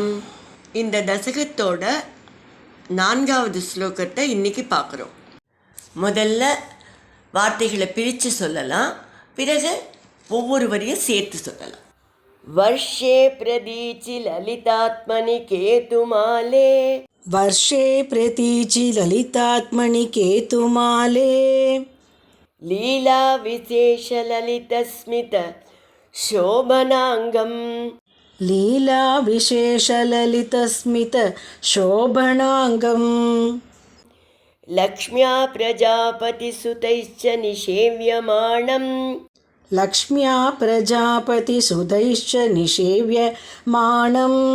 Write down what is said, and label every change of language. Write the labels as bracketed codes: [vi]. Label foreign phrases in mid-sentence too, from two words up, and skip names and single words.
[ta] இந்த தசகத்தோட 4வது ஸ்லோகத்தை இன்னைக்கு பார்க்குறோம். முதல்ல வார்த்தைகளை பிரித்து சொல்லலாம், பிறகு ஒவ்வொரு வரியும் சேர்த்து சொல்லலாம். [sa] वर्षे प्रतीचि ललितात्मनि केतुमाले, वर्षे प्रतीचि ललितात्मनि केतुमाले, लीला विशेष ललितस्मित शोभनांगम, लीला विशेषललितस्मित शोभनांगम, लक्ष्म्या प्रजापतिसुतैश्च निषेव्यमाणं, लक्ष्म्या प्रजापतिसुतैश्च निषेव्यमाणं,